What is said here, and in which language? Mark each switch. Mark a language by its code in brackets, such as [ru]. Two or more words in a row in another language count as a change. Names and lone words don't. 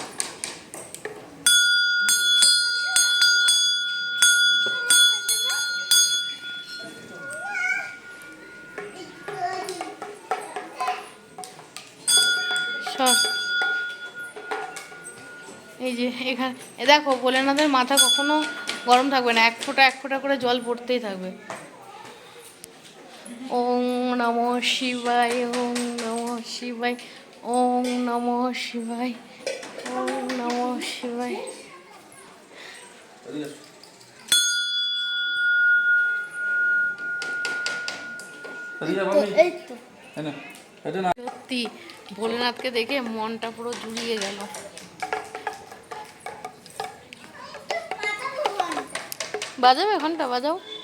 [bn] সব। এই যে এখানে দেখো ভোলেনাথের মাথা কখনো গরম থাকবে না, এক ফোঁটা করে জল পড়তেই থাকবে। [sa] ওম নমঃ শিবায়, ওম নমঃ শিবায়, ওম নমঃ শিবায়, ওম নমঃ শিবায়। [bn] সত্যি ভোলেনাথকে দেখে মনটা পুরো জুড়িয়ে গেল। বাজাবে ঘন্টা, বাজাও।